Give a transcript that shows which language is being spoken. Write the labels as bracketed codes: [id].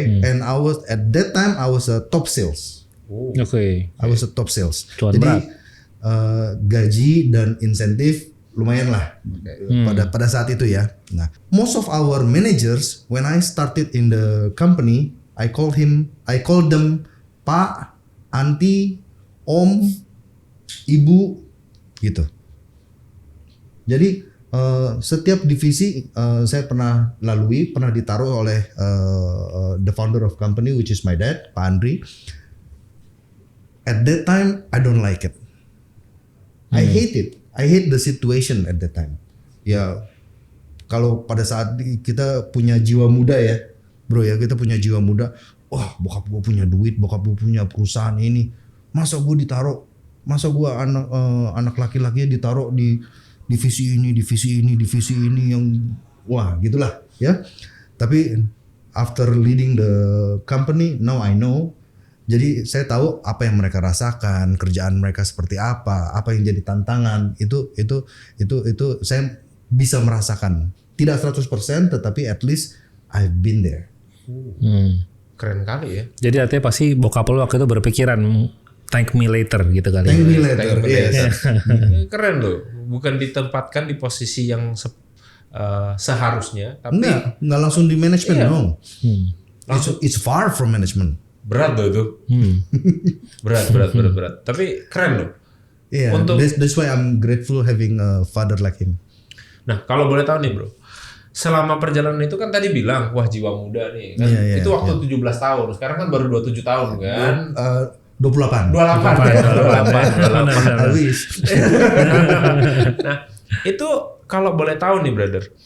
[en] And I was at that time I was a top sales. [id] Oke. [en] I was a top sales. [id] Cuan Jadi berat. gaji dan insentif lumayan lah pada saat itu ya. [en] Nah, most of our managers when I started in the company, I called them Pak, Anti, Om, Ibu gitu. [id] Jadi setiap divisi saya pernah ditaruh oleh [en] the founder of company which is my dad, [id] Pak Andri. [en] at that time I don't like it. I hate it. I hate the situation at that time. [id] Ya kalau pada saat kita punya jiwa muda ya, bro ya, kita punya jiwa muda. Wah, bokap gue punya duit, bokap gue punya perusahaan ini. Masa gue anak laki-lakinya ditaruh di divisi ini yang wah gitulah ya. Tapi [en] after leading the company, now I know. [id] Jadi saya tahu apa yang mereka rasakan, kerjaan mereka seperti apa yang jadi tantangan. Itu saya bisa merasakan. Tidak 100% tetapi [en] at least I've been there. [id] Keren kali ya. Jadi artinya pasti bokap lo waktu itu berpikiran [en] thank me later [id] gitu kali. [en] Thank me later. Yes. [id] Keren loh. Bukan ditempatkan di posisi yang seharusnya, tapi Enggak langsung di manajemen, Iya. [en] no. It's far from management. [id] berat loh itu. Berat. Tapi keren loh. [en] Yeah, [id] Untuk- [en] that's why I'm grateful having a father like him. [id] Nah, kalau boleh tahu nih, Bro. Selama perjalanan itu kan tadi bilang, wah jiwa muda nih. Kan? Iya, Itu waktu 17 tahun. Sekarang kan baru 27 tahun kan. 28. 28. [en] I wish. [id] Nah, itu kalau boleh tahu nih, brother.